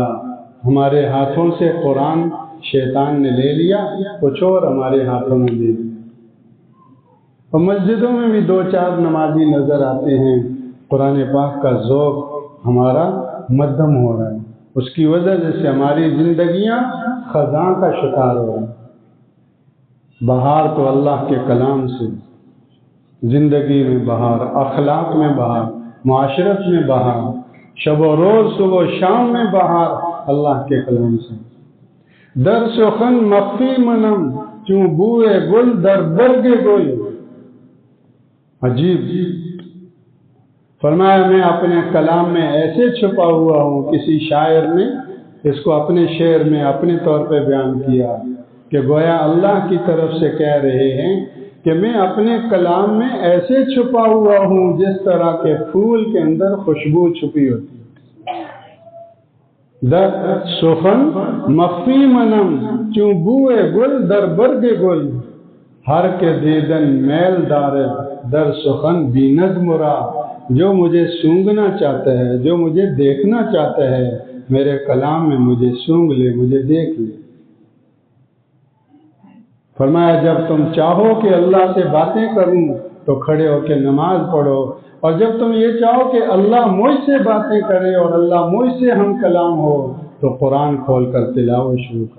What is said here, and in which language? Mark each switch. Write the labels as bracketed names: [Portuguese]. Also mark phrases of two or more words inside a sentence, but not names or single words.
[Urdu] ہمارے ہاتھوں سے قرآن شیطان نے لے لیا، کچھ اور ہمارے ہاتھوں میں دے دیا، اور مسجدوں میں بھی 2-4 نمازی نظر آتے ہیں، قرآن پاک کا ذوق ہمارا مدھم ہو رہا ہے، اس کی وجہ سے ہماری زندگیاں خزاں کا شکار ہو رہی ہیں۔ بہار تو اللہ کے کلام سے، زندگی میں بہار، اخلاق میں بہار، معاشرت میں بہار، شب و روز، صبح و شام میں بہار اللہ کے کلام سے۔ [Persian] در سخن مخفی منم چوں بوئے گل در برگ گل۔ [Urdu] عجیب، فرمایا میں اپنے کلام میں ایسے چھپا ہوا ہوں، کسی شاعر نے اس کو اپنے شعر میں اپنے طور پہ بیان کیا کہ گویا اللہ کی طرف سے کہہ رہے ہیں کہ میں اپنے کلام میں ایسے چھپا ہوا ہوں جس طرح کے پھول کے اندر خوشبو چھپی ہوتی ہے۔ [Persian] در سخن مخفی منم چوں بوئے گل در برگ گل، ہر کے دیدن میل دار در سخن بی نظم را۔ [Urdu] جو مجھے سونگنا چاہتا ہے، جو مجھے دیکھنا چاہتا ہے، میرے کلام میں مجھے سونگ لے، مجھے دیکھ لے۔ فرمایا جب تم چاہو کہ اللہ سے باتیں کروں تو کھڑے ہو کے نماز پڑھو، اور جب تم یہ چاہو کہ اللہ مجھ سے باتیں کرے اور اللہ مجھ سے ہم کلام ہو تو قرآن کھول کر تلاوت شروع کر۔